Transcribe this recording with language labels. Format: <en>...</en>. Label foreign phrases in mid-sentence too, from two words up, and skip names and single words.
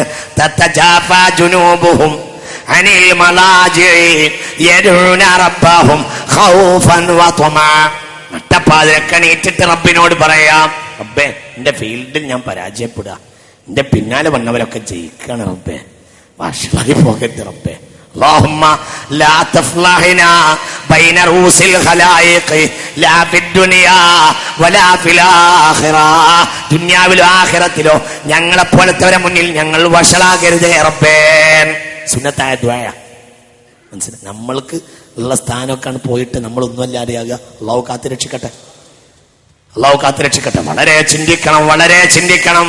<ar>تتجافى جنوبهم عن المضاجع يدعون ربهم خوفا وطمعا.</ar> <ml>നട്ടപ്പാതിരക്ക് എണീറ്റിട്ട് റബ്ബിനോട് പറയാം, റബ്ബേ എന്റെ ഫീൽഡിൽ ഞാൻ പരാജയപ്പെടുക, എന്റെ പിന്നാലെ വന്നവരൊക്കെ ജയിക്കാണ് റബ്ബേ, വഷളായി പോകരുത് റബ്ബേ.</ml> <ar>اللهم لا تفضحنا بين رؤوس الخلائق لا في الدنيا ولا في الآخرة.</ar> <ml>ദുനിയാവിലോ ആഖിറത്തിലോ ഞങ്ങളെ പോലത്തവരെ മുന്നിൽ ഞങ്ങൾ വഷളാകരുതേ റബ്ബേ. സുന്നത്തായ ദുആ. മനസ്സിലായി? നമ്മൾക്ക് ഉള്ള സ്ഥാനമൊക്കെയാണ് പോയിട്ട് നമ്മളൊന്നുമല്ലാതെയാകുക. അള്ളാഹു കാത്തുരക്ഷിക്കട്ടെ. വളരെ ചിന്തിക്കണം.</ml>